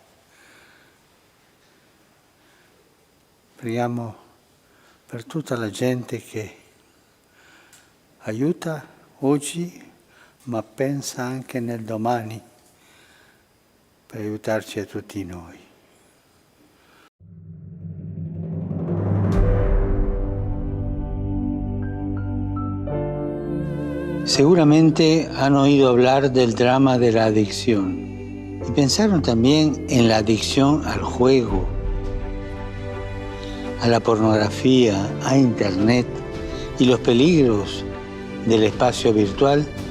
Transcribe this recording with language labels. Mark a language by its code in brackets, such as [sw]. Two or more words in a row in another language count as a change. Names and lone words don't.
[it] Preghiamo per tutta la gente che aiuta oggi, ma pensa anche nel domani per aiutarci a tutti noi. [es] Seguramente han oído hablar del drama de la adicción y pensaron también en la adicción al juego, a la pornografía, a Internet y los peligros del espacio virtual.